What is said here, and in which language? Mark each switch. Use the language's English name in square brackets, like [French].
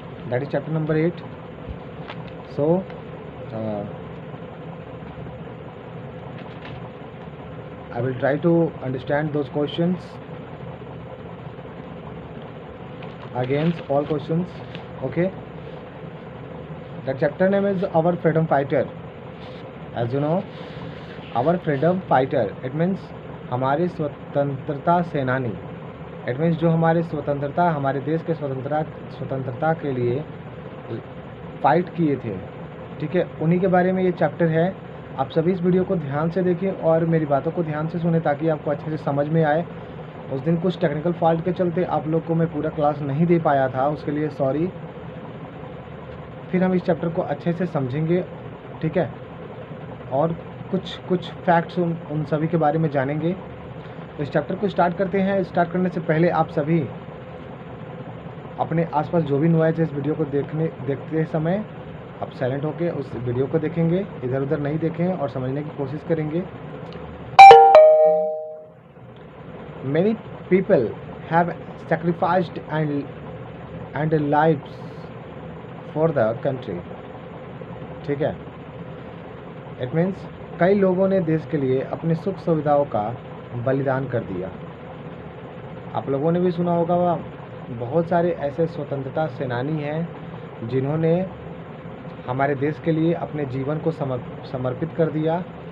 [English] That is chapter number 8. So I will try to understand those questions against all questions. Okay, the chapter name is Our Freedom Fighter. As you know, Our Freedom Fighter, it means [Hindi] हमारे स्वतंत्रता सेनानी. [English] it means [Hindi] जो हमारे स्वतंत्रता, हमारे देश के स्वतंत्रता के लिए फाइट किए थे, ठीक है, उन्हीं के बारे में ये चैप्टर है. आप सभी इस वीडियो को ध्यान से देखें और मेरी बातों को ध्यान से सुने ताकि आपको अच्छे से समझ में आए. उस दिन कुछ टेक्निकल फॉल्ट के चलते आप लोग को मैं पूरा क्लास नहीं दे पाया था, उसके लिए सॉरी. फिर हम इस चैप्टर को अच्छे से समझेंगे, ठीक है, और कुछ फैक्ट्स उन सभी के बारे में जानेंगे. तो इस चैप्टर को स्टार्ट करते हैं. स्टार्ट करने से पहले आप सभी अपने आसपास जो भी नॉइज है इस वीडियो को देखते समय आप साइलेंट होकर उस वीडियो को देखेंगे, इधर उधर नहीं देखें और समझने की कोशिश करेंगे. [English] Many people have sacrificed and lives for the country. [Hindi] ठीक है, [English] it means [Hindi] कई लोगों ने देश के लिए अपनी सुख सुविधाओं का बलिदान कर दिया. आप लोगों ने भी सुना होगा, बहुत सारे ऐसे स्वतंत्रता सेनानी हैं जिन्होंने हमारे देश के लिए अपने जीवन को समर्पित कर दिया.